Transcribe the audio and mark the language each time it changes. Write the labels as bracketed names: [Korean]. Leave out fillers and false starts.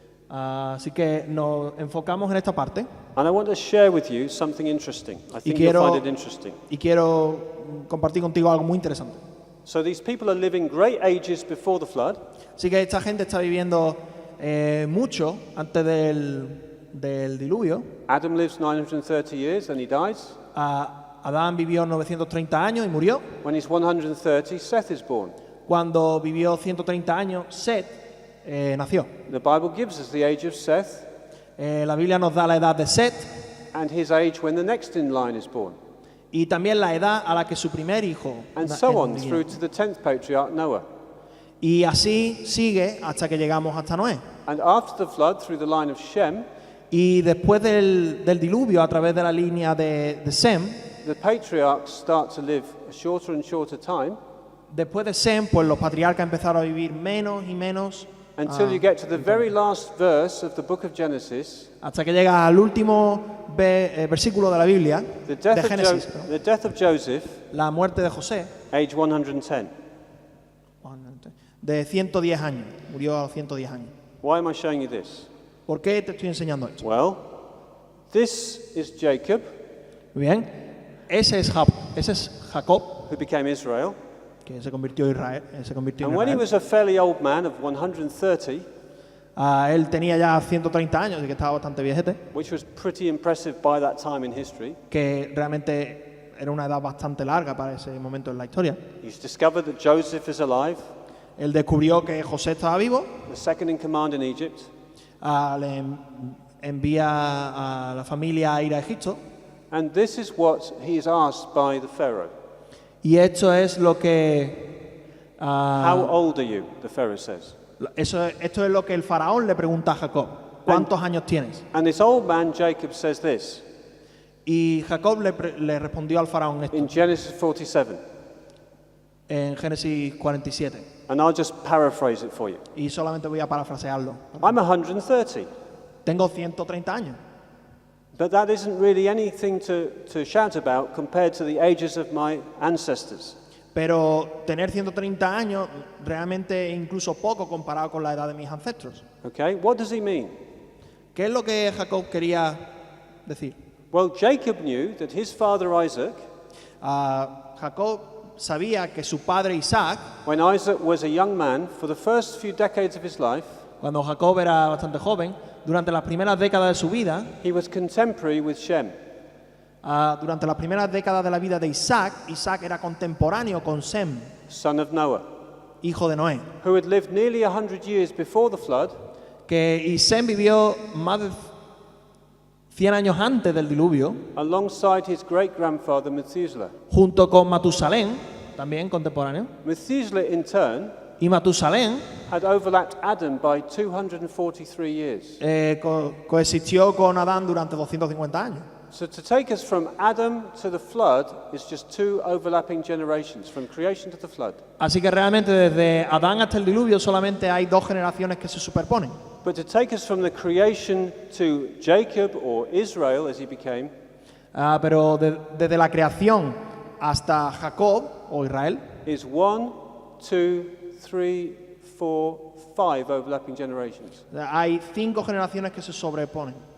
[Spanish] Así que nos enfocamos en esta parte [English] and I want to share with you something interesting. I think you'll [Spanish] quiero- [English] find it interesting. [Spanish] y quiero compartir contigo algo muy interesante. [English] So these people are living great ages before the flood, [Spanish] Así que esta gente está viviendo mucho antes del diluvio. [English] Adam lives 930 years and he dies. [Spanish] Adán vivió 930 años y murió. [English] When he's 130, Seth is born. [Spanish] Cuando vivió 130 años, Set nació. [English] The Bible gives us the age of Seth [Spanish] La Biblia nos da la edad de Set [English] and his age when the next in line is born. [Spanish] y también la edad a la que su primer hijo [English] And na- so on [Spanish] vivió. [English] through to the 10th patriarch Noah. [Spanish] Y así sigue hasta que llegamos hasta Noé. [English] And after the flood, through the line of Shem, [Spanish] Y después del diluvio, a través de la línea de Sem, [English] the patriarchs start to live a shorter and shorter time [Spanish] después de Sem, pues los patriarcas empezaron a vivir menos y menos [English] until you get to the very last verse of the book of Genesis, [Spanish] hasta que llega al último versículo de la Biblia, [English] the [Spanish] de [English] death, [Spanish] Génesis, perdón. [English] the death of Joseph, [Spanish] La muerte de José, [English] age 110. [Spanish] de 110 años, murió a los 110 años. [English] Why am I showing you this? [Spanish] ¿Por qué te estoy enseñando esto? [English] Well, this is Jacob, [Spanish] Muy bien, ese es Jacob, [English] who became Israel. [Spanish] que se convirtió en Israel. [English] And when he was a fairly old man of 130, [Spanish] Él tenía ya 130 años, así que estaba bastante viejete, [English] which was pretty impressive by that time in history, [Spanish] que realmente era una edad bastante larga para ese momento en la historia. [English] he's discovered that Joseph is alive, [Spanish] Él descubrió que José estaba vivo, [English] the second in command in Egypt, [Spanish] le envía a la familia a ir a Egipto, [English] and this is what he is asked by the Pharaoh. [Spanish] y esto es lo que [English] How old are you? The Pharaoh says. [Spanish] esto es lo que el faraón le pregunta a Jacob. ¿Cuántos años tienes? [English] And this old man, Jacob, says this [Spanish] Y Jacob le respondió al faraón esto [English] in Genesis 47, [Spanish] en Génesis 47. [English] and I'll just paraphrase it for you. [Spanish] Y solamente voy a parafrasearlo. [English] I'm 130, [Spanish] Tengo 130 años. [English] but that isn't really anything to shout about compared to the ages of my ancestors. [Spanish] Pero tener 130 años realmente es incluso poco comparado con la edad de mis ancestros. [English] Okay, what does he mean? [Spanish] ¿Qué es lo que Jacob quería decir? [English] Well, Jacob knew that his father Isaac, [Spanish] Jacob sabía que su padre Isaac, [English] when Isaac was a young man, for the first few decades of his life, [Spanish] Cuando Jacob era bastante joven, durante las primeras décadas de su vida, [English] he was contemporary with Shem. [Spanish] durante las primeras décadas de la vida de Isaac, Isaac era contemporáneo con Sem, [English] Son of Noah, [Spanish] hijo de Noé. [English] who had lived nearly 100 years before the flood, [Spanish] Y Sem vivió más de 100 años antes del diluvio, [English] alongside his great-grandfather Methuselah. [Spanish] junto con Matusalén, también contemporáneo. [English] Methuselah, in turn, [Spanish] Y Matusalén [English] had overlapped Adam by 243 years. [Spanish] coexistió con Adán durante 250 años. [English] So to take us from Adam to the flood is just 2 overlapping generations, from creation to the flood. [Spanish] Así que realmente desde Adán hasta el diluvio solamente hay 2 generaciones que se superponen. [English] But to take us from the creation to Jacob, or Israel as he became, [Spanish] Pero desde la creación hasta Jacob o Israel [English] is 1, 2, 3, 4, 5 overlapping generations. [Spanish] hay 5 generaciones que se superponen.